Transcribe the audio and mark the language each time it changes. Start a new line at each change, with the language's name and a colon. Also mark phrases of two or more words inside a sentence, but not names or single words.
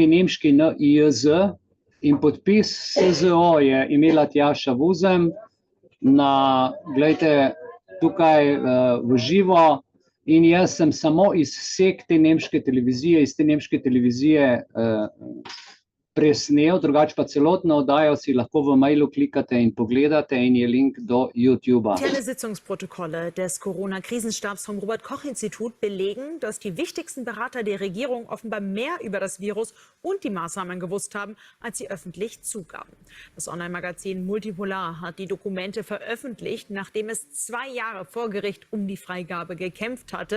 Slovenian: nemški NIJZ, in podpis SZO je imela Tjaša Vuzem, gledajte, tukaj v živo, in jaz sem samo izsek te nemške televizije, iz te nemške televizije presnel, drugače pa celotno oddajo si lahko v mailu klikate in pogledate in je link do YouTubea.
German: Interne Sitzungsprotokolle des Corona-Krisenstabs vom Robert-Koch-Institut belegen, dass die wichtigsten Berater der Regierung offenbar mehr über das Virus und die Maßnahmen gewusst haben, als sie öffentlich zugaben. Das Online-Magazin Multipolar hat die Dokumente veröffentlicht, nachdem es 2 Jahre vor Gericht um die Freigabe gekämpft hatte.